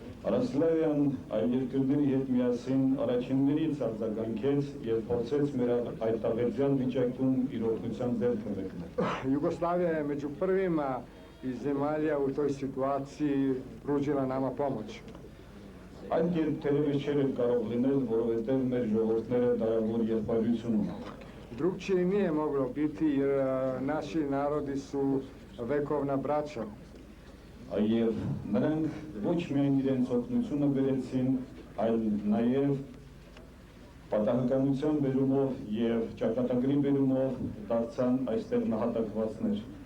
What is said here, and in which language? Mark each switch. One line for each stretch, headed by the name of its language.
Armenian: Արաբսլավիան այլ երկրների հետ միասին առաջիններից արձագանքեց եւ փորձեց մեր այդ աղետյան վիճակում իր օգնության ձեռքը մեկնել։
Serbian: Jugoslavija je među prvima iz zemalja u toj situaciji pružila nama pomoć.
Armenian: Այն կերպ թերևս չէր կարող լինել, որովհետև մեր ժողովուրդները դարավոր եղբայրություն ունեն։
Serbian: Drugčije nije moglo biti jer naši narodi su vekovna braća.
Armenian: Եվ նրանք ոչ միայն իրենց օգնությունը բերեցին, այլ նաև պատահականության բերումով եւ ճակատագրի բերումով դարձան այստեղ նահատակվածներ։